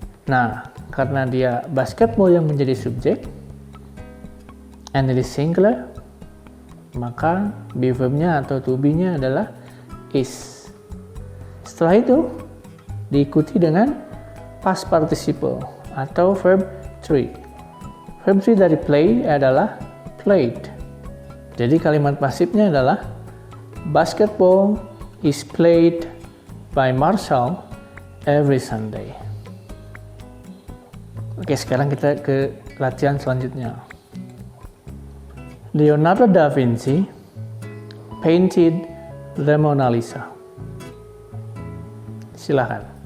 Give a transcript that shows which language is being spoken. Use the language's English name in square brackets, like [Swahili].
[Indonesian] Nah, karena dia basketball yang menjadi subjek, [English] and it is singular, [Indonesian] maka be verb-nya atau to be-nya adalah is. Setelah itu, diikuti dengan past participle atau verb 3. Verb 3 dari play adalah played. Jadi kalimat pasifnya adalah [English] basketball is played by Marshall every Sunday. [Indonesian] Oke, sekarang kita ke latihan selanjutnya. [English] Leonardo da Vinci painted the Mona Lisa. [Indonesian] Silakan.